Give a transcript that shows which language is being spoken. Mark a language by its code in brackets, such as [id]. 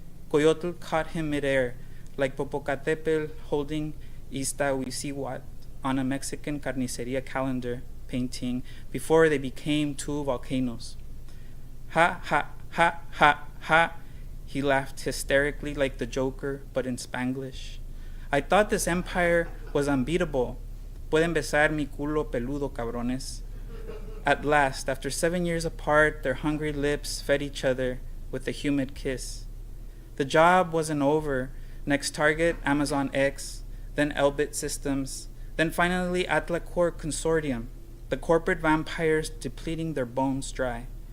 [en] Coyotl caught him midair, like Popocatépetl holding Iztaccíhuatl on a Mexican carniceria calendar painting before they became two volcanoes. Ha, ha, ha, ha, ha, he laughed hysterically like the Joker, but in Spanglish. I thought this empire was unbeatable. [es] Pueden besar mi culo peludo, cabrones. [en] At last, after 7 years apart, their hungry lips fed each other with a humid kiss. The job wasn't over. Next target, Amazon X, then Elbit Systems, then finally Atlacor Consortium, the corporate vampires depleting their bones dry.